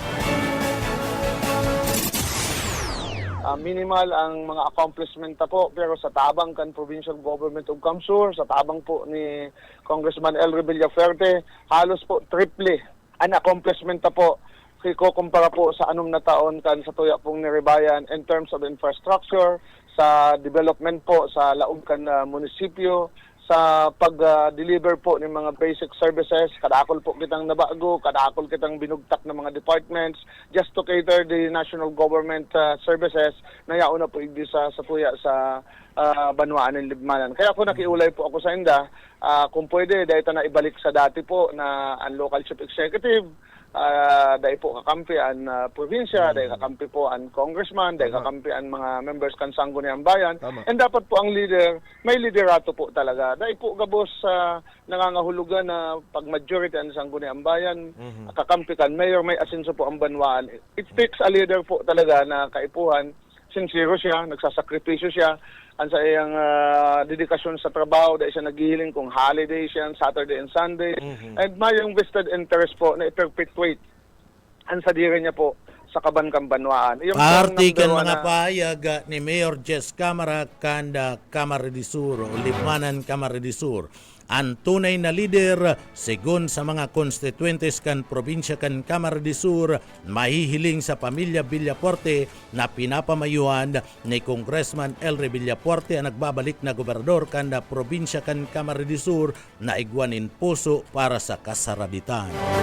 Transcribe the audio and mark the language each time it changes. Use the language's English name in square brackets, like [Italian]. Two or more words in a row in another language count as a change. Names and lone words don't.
[Bikol] Minimal ang mga accomplishment po pero sa tabang kan [English] provincial government [Bikol] of Kamsur, sa tabang po ni Congressman Elry Villapuerte, halos po triple ang accomplishment po kumpara po sa 6 na taon kan sa tuya pong niribayan [English] in terms of infrastructure, [Bikol] sa development po sa laog kan munisipyo, sa pag-deliver po ng mga [English] basic services. [Bikol] Kadakol po kitang nabago, kadakol kitang binugtak ng mga departments [English] just to cater the national government services [Bikol] na yauna po igdi sa tuya sa Banwaan ng Libmanan. Kaya ako nakiulay po ako sa inda, kung pwede, dahil na ibalik sa dati po na ang [English] local chief executive, [Bikol] dahil po kakampi ang probinsya, dahil kakampi po ang congressman, dahil kakampi ang mga members kan Sangguniang Bayan. And dapat po ang leader, may liderato po talaga. Dahil po gabos nangangahulugan na pag majority ang Sangguniang Bayan, kakampi kan mayor, may asenso po ang Banwaan. [English] It takes a leader [Bikol] po talaga na kaipuhan, sincere siya, nagsasakripisyo siya, ang sa iyang dedikasyon sa trabaho, dahil siya naghihiling kung holiday siya, [English] Saturday and Sunday. [Bikol] And may yung [English] vested interest [Bikol] po na i-perpetuate ang sadiri niya po sa Kaban-Kambanwaan. Yung Party kan [English] number one [Bikol] mga na- payag ni Mayor Jess Camara kanda Camarines Sur o Limanan Camarines Sur. Ang tunay na leader, segun sa mga constituentes kan probinsya kan Camarines Sur, mahihiling sa pamilya Villapuerte na pinapamayuan ni Congressman Elry Villapuerte ang nagbabalik na gobernador kanda probinsya kan Camarines Sur na igwanin puso para sa kasarabitan.